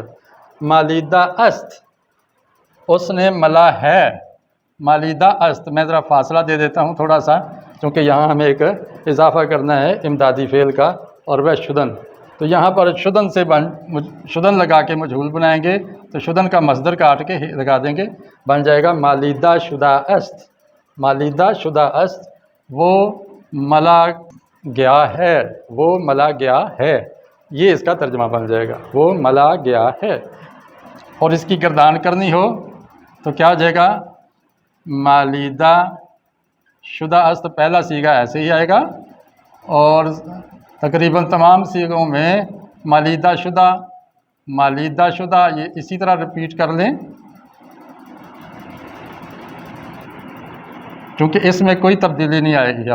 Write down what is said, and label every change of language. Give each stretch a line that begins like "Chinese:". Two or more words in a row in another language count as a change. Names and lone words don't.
Persian: مالیدہ است،
Urdu: اس نے ملا ہے،
Persian: مالیدہ است۔
Urdu: میں ذرا فاصلہ دے دیتا ہوں تھوڑا سا، کیونکہ یہاں ہمیں ایک اضافہ کرنا ہے امدادی فعل کا، اور وہ شدن۔ تو یہاں پر شدن سے شدن لگا کے مجہول بنائیں گے تو شدن کا مصدر کاٹ کے لگا دیں گے، بن جائے گا
Persian: مالیدہ شدہ است، مالیدہ شدہ است،
Urdu: وہ ملا گیا ہے، وہ ملا گیا ہے، یہ اس کا ترجمہ بن جائے گا، وہ ملا گیا ہے۔ اور اس کی گردان کرنی ہو تو کیا ہو جائے گا،
Persian: مالیدہ شدہ است
Urdu: پہلا صیغہ ایسے ہی آئے گا، اور تقریباً تمام صیغوں میں
Persian: مالیدہ شدہ
Urdu: یہ اسی طرح رپیٹ کر لیں، کیونکہ اس میں کوئی تبدیلی نہیں آئے گی۔